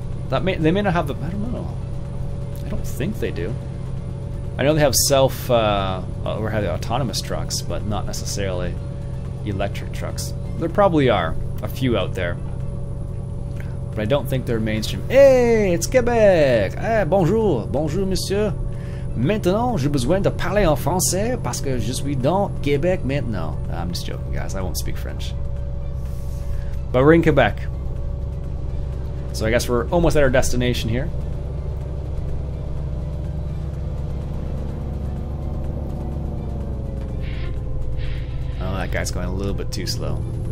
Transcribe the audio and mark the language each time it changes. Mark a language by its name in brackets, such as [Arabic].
[English] They may not have the... I don't know. I don't think they do. I know they have or have autonomous trucks, but not necessarily electric trucks. There probably are a few out there, but I don't think they're mainstream. Hey, it's Quebec! [French] Eh, bonjour, bonjour, monsieur. Maintenant, j'ai besoin de parler en français parce que je suis dans Québec maintenant. [English] I'm just joking, guys. I won't speak French. But we're in Quebec, so I guess we're almost at our destination here. That guy's going a little bit too slow.